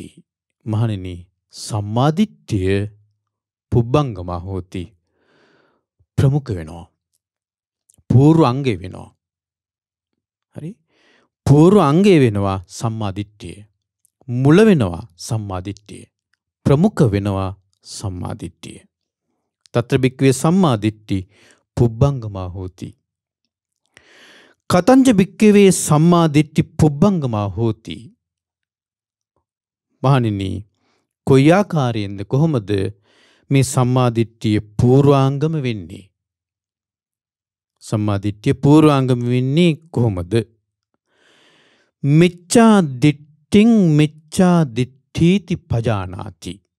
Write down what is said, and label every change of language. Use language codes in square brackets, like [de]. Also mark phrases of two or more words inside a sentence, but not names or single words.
[si] මහණෙනි සම්මා දිට්ඨිය [pi] පුබ්බංගමා හෝති [si] ප්‍රමුඛ වෙනවා. පූර්ව අංගය වෙනවා. හරි? පූර්ව අංගය වෙනවා සම්මා දිට්ඨිය. මුල වෙනවා සම්මා දිට්ඨිය. ප්‍රමුඛ වෙනවා සම්මා දිට්ඨිය. [pi] తත්‍ර භික්ඛවේ සම්මා දිට්ඨි පුබ්බංගමා හෝති. කතංජ භික්ඛවේ සම්මා දිට්ඨි පුබ්බංගමා හෝති. [si] මහණෙනි කොයි ආකාරයෙන්ද කොහොමද මේ සම්මාදිට්ඨිය පූර්වාංගම වෙන්නේ? සම්මාදිට්ඨිය පූර්වාංගම වෙන්නේ කොහොමද? [pi] මිච්ඡා දිට්ඨින් මිච්ඡා දිට්ඨීති පජානාති.